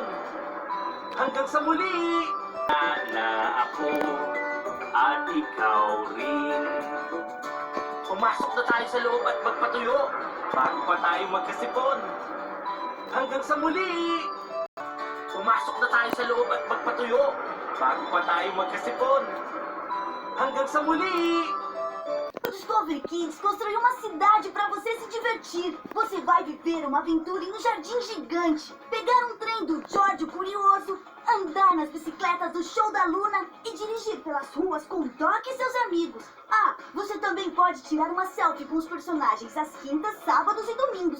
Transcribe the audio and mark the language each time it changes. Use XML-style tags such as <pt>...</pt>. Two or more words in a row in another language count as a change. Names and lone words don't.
<tl>Hanggang sa muli! Na ako at ikaw rin. Pumasok na tayo sa loob at magpatuyo bago pa tayo magkasipon. Hanggang sa muli! Pumasok na tayo sa loob at magpatuyo bago pa tayo magkasipon. Hanggang sa muli!</tl> <pt>O Discovery Kids construiu uma cidade para você se divertir. Você vai viver uma aventura em um jardim gigante, pegar um trem do George o Curioso, andar nas bicicletas do Show da Luna e dirigir pelas ruas com o Doc e seus amigos. Ah, você também pode tirar uma selfie com os personagens às quintas, sábados e domingos.</pt>